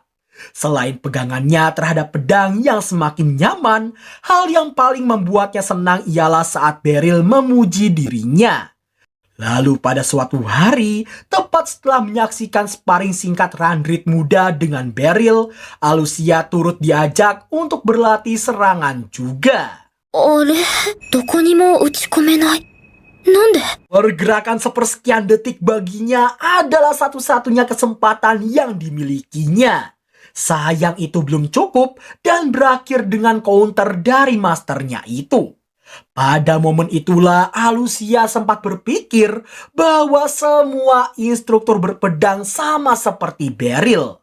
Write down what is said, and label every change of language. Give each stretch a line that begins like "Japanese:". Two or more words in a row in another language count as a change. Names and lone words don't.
Indonesian: Selain pegangannya terhadap pedang yang semakin nyaman, hal yang paling membuatnya senang ialah saat Beryl memuji dirinya. Lalu pada suatu hari, tepat setelah menyaksikan sparring singkat Randrit muda dengan Beryl, Alucia turut diajak untuk berlatih serangan juga.
Japanese: あれ、どこにも打ち込めない。なんで？
Indonesian: Pergerakan sepersekian detik baginya adalah satu-satunya kesempatan yang dimilikinya. Sayang itu belum cukup dan berakhir dengan counter dari masternya itu. Pada momen itulah Alucia sempat berpikir bahwa semua instruktur berpedang sama seperti Beryl.